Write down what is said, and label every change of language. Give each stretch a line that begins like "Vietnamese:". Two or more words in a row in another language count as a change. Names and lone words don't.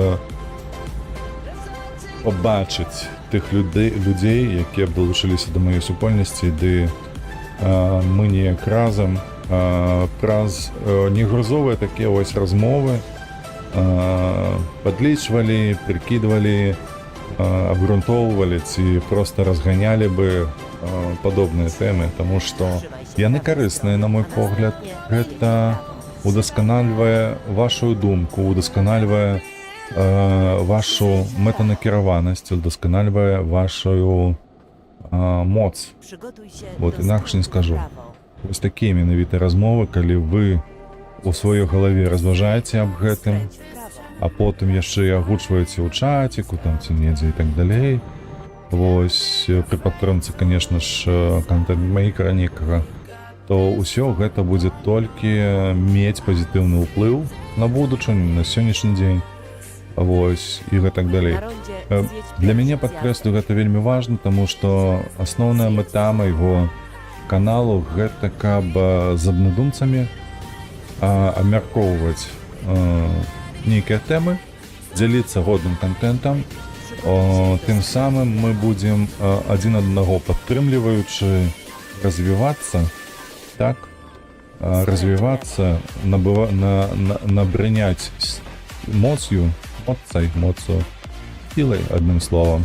Belarusian: пабачыць тых людзей, якія далучыліся да маёй супольнасці, ды мы неяк разам праз негрузовыя такія вось размовы падлічвалі, прыкідвалі, абгрунтоўвалі ці проста разганялі бы падобныя тэмы, таму што яны карысныя, на мой погляд. Гэта удасканальвае вашу думку, удасканальвае вашу мэтанакіраванасць, удасканальвае вашу моц.
Polish: Przygotuj się
Belarusian: Вот,
Polish: do
Belarusian: інакш не
Polish: skrętu w
Belarusian: скажу.
Polish: prawo.
Belarusian: Вось такія менавіта размовы, калі вы у сваёй галаве разважаеце аб гэтым,
Polish: Skręć w prawo.
Belarusian: а потым яшчэ і агучваеце ў чаціку, там ці недзе і так далей. Вось, пры падтрымцы, конечно ж, контент-мейкера некага, то ўсё гэта будзе толькі мець пазітыўны ўплыў на будучыню, на сённяшні дзень. Вось, і гэтак далей.
Polish: Na rondzie zjedź
Belarusian: Для
Polish: pierwszy
Belarusian: мяне,
Polish: zjazd.
Belarusian: падкрэслю, гэта вельмі важна, таму што асноўная мэта майго каналу гэта каб з аднадумцамі абмяркоўваць нейкія тэмы, дзяліцца годным контентам. Тым самым мы будзем адзін аднаго падтрымліваючы развівацца, так, развівацца, набраняць моцю, сілай, адным словам.